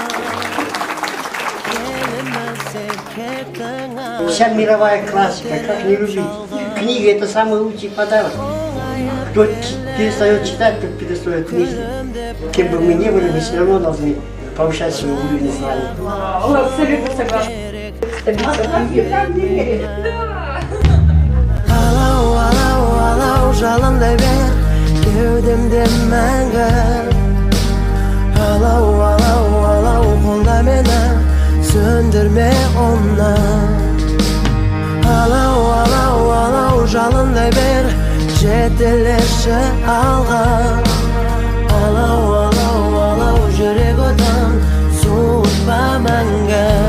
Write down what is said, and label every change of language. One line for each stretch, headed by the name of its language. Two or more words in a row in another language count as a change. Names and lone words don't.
Russian: Вся мировая классика, как не любить. Книга — это самый лучший подарок. Кто перестает читать, тот перестает мыслить. Кем бы мы ни были, мы все равно должны повышать свой уровень знаний. Абсолютно согласна.
Kazakh: Жалындай бер кеудемде мәңгі алау қолда мені сөндірме оны алау жалындай бер жетелеші алға алау жүрек отын суытпа мәңгі.